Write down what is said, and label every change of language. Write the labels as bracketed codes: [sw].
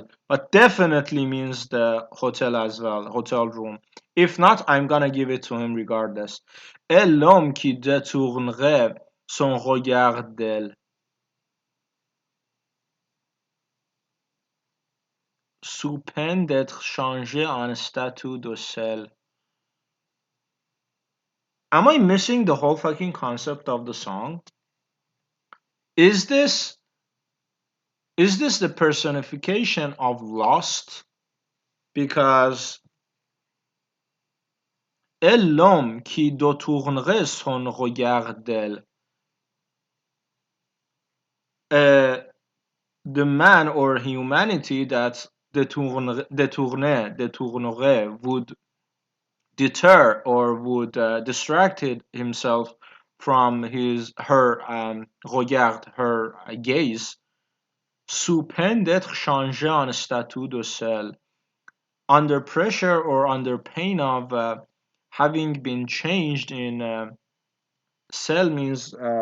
[en] But definitely means the hotel as well, hotel room. If not, I'm gonna give it to him regardless. [fr] Et l'homme qui détournerait son regard d'elle, sous peine d'être changé en statue de sel. [en] Am I missing the whole fucking concept of the song? Is this is this the personification of lust? Because [fr] est l'homme qui détournerait son regard d'elle. [en] Uh, the man or humanity that détournerait would deter or would distract himself from her regard, her gaze, [fr] sous peine d'être changé en statue de sel, [en] under pressure or under pain of having been changed in sel means